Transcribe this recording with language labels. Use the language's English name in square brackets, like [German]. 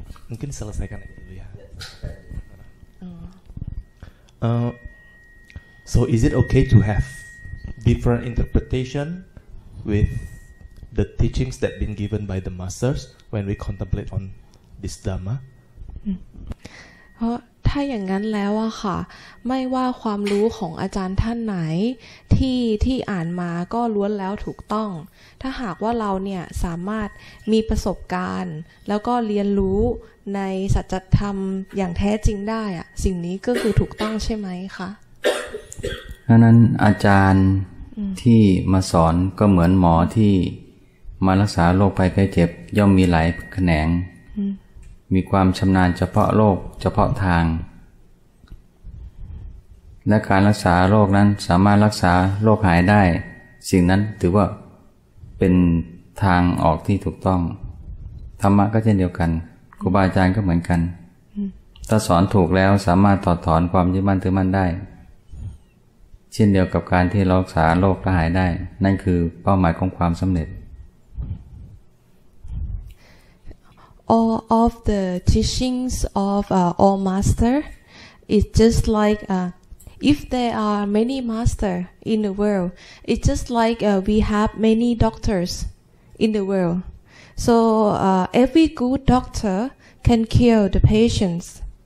[Indonesian] Mungkin selesaikan dulu ya. [English] So is it okay to have different interpretation with the teachings that been given by the masters when we contemplate on this Dhamma? [Thai] เพราะถ้าอย่างนั้นแล้วอะค่ะไม่ว่าความรู้ของอาจารย์ท่านไหนที่อ่านมาก็ล้วนแล้วถูกต้องถ้าหากว่าเราเนี่ยสามารถมีประสบการณ์แล้วก็เรียนรู้ในสัจธรรมอย่างแท้จริงได้อะสิ่งนี้ก็คือถูกต้องใช่ไหมคะ ดังนั้นอาจารย์ที่มาสอนก็เหมือนหมอที่มารักษาโรคภัยไข้เจ็บย่อมมีหลายแขนงมีความชำนาญเฉพาะโรคเฉพาะทาง และการรักษาโรคนั้นสามารถรักษาโรคหายได้สิ่งนั้นถือว่าเป็นทางออกที่ถูกต้องธรรมะก็เช่นเดียวกันครูบาอาจารย์ก็เหมือนกันถ้าสอนถูกแล้วสามารถถอดถอนความยึดมั่นถือมั่นได้เช่นเดียวกับการที่รักษาโรคหายได้นั่นคือเป้าหมายของความสำเร็จ [English] All of the teachings of all master is just like if there are many master in the world, it's just like we have many doctors in the world. So every good doctor can cure the patients.